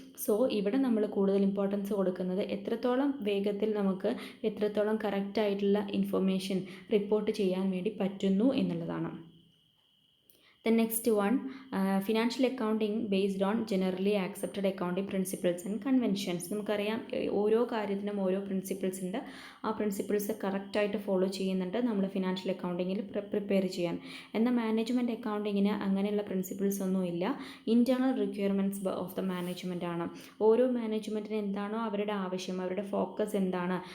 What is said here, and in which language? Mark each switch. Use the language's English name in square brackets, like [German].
[Malayalam] So ഇവിടെ നമ്മൾ കൂടുതൽ ഇമ്പോർട്ടൻസ് കൊടുക്കുന്നത് എത്രത്തോളം വേഗത്തിൽ നമുക്ക് എത്രത്തോളം കറക്റ്റായിട്ടുള്ള ഇൻഫർമേഷൻ റിപ്പോർട്ട് ചെയ്യാൻ വേണ്ടി പറ്റുന്നു എന്നുള്ളതാണ്. [English] The next one, financial accounting based on generally accepted accounting principles and conventions. [Malayalam] നമുക്കറിയാം ഓരോ കാര്യത്തിനും ഓരോ പ്രിൻസിപ്പിൾസ് ഉണ്ട്. ആ പ്രിൻസിപ്പിൾസ് കറക്റ്റായിട്ട് ഫോളോ ചെയ്യുന്നുണ്ട് നമ്മൾ ഫിനാൻഷ്യൽ അക്കൗണ്ടിങ്ങിൽ പ്രിപ്പയർ ചെയ്യാൻ. എന്നാൽ മാനേജ്മെൻറ്റ് അക്കൗണ്ടിങ്ങിന് അങ്ങനെയുള്ള പ്രിൻസിപ്പിൾസ് ഒന്നുമില്ല. [English] internal requirements of the management [Malayalam] ആണ്. ഓരോ മാനേജ്മെൻറ്റിന് എന്താണോ അവരുടെ ആവശ്യം, അവരുടെ ഫോക്കസ് എന്താണ്.